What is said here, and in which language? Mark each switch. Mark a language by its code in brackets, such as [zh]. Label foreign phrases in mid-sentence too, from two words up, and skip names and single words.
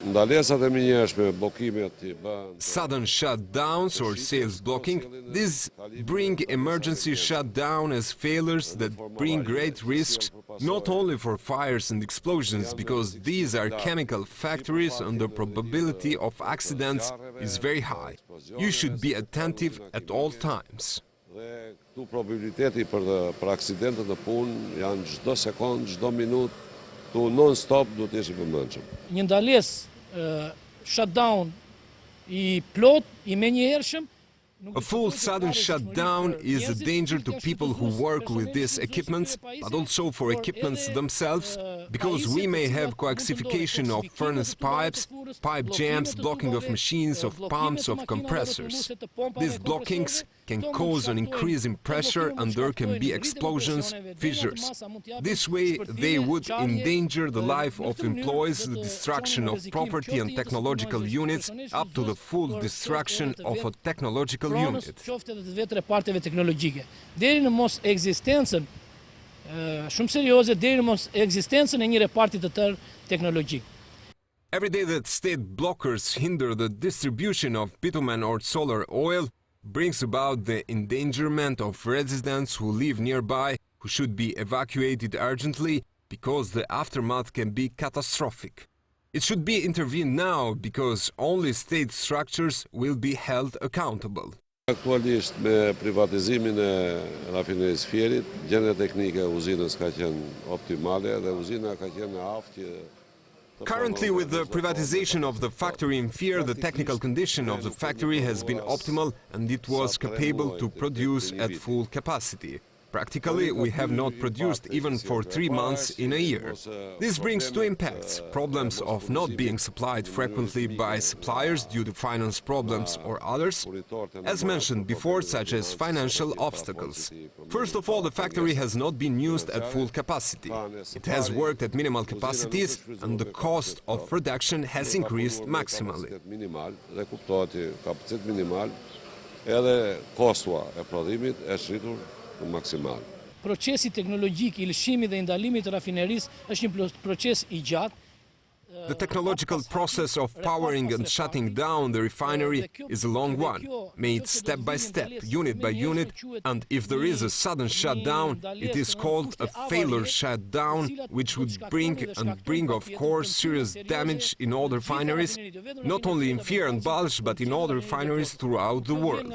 [en] Sudden shutdowns or sales blocking, these bring emergency shutdown as failures that bring great risks not only for fires and explosions, because these are chemical factories and the probability of accidents is very high. You should be attentive at all times. [sq] Këtu probabiliteti për aksidente në punë janë çdo sekond, çdo minutë, tu non-stop duhet të jesh I vëmendshëm. Një ndalesë shutdown I plot I menjëhershëm. [en] A full sudden shutdown is a danger to people who work with these equipments, but also for equipments themselves, because we may have coaxification of furnace pipes, pipe jams, blocking of machines, of pumps, of compressors. These blockings can cause an increase in pressure and there can be explosions, fissures. This way they would endanger the life of employees, the destruction of property and technological units, up to the full destruction of a technological unit. [sq] Deri në mos ekzistencën shumë serioze, deri në mos ekzistencën e një reparti të tërë teknologjik. [en] Every day that state blockers hinder the distribution of bitumen or solar oil brings about the endangerment of residents who live nearby, who should be evacuated urgently because the aftermath can be catastrophic. It should be intervened now because only state structures will be held accountable. [sq] Aktualisht me privatizimin e rafinerisë Fierit, gjendja teknike e uzinës ka qenë optimale dhe uzina ka qenë në aftë. [en] Currently, with the privatization of the factory in Fier, the technical condition of the factory has been optimal and it was capable to produce at full capacity. Practically, we have not produced even for 3 months in a year. This brings two impacts: problems of not being supplied frequently by suppliers due to finance problems or others, as mentioned before, such as financial obstacles. First of all, the factory has not been used at full capacity. It has worked at minimal capacities and the cost of production has increased maximally. [sq] Maksimal. Procesi teknologjik I lëshimit dhe ndalimit të rafinerisë është një proces I gjatë. [en] The technological process of powering and shutting down the refinery is a long one, made step by step, unit by unit, and if there is a sudden shutdown, it is called a failure shutdown, which would bring of course serious damage in all refineries, not only in Fier and Ballsh, but in all refineries throughout the world.